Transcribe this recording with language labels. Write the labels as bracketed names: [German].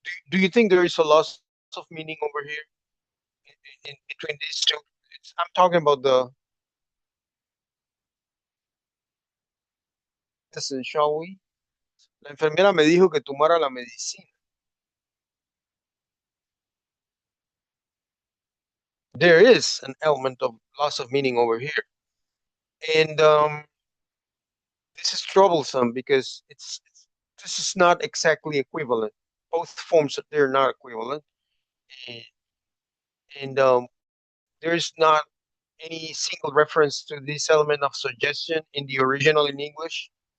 [English] do you think there is a loss of meaning over here in between these two? I'm talking about the medicine, shall we? [Spanish] La enfermera me dijo que tomara la medicina. [English] There is an element of loss of meaning over here, and this is troublesome because this is not exactly equivalent. Both forms they're not equivalent, and there is not any single reference to this element of suggestion in the original in English.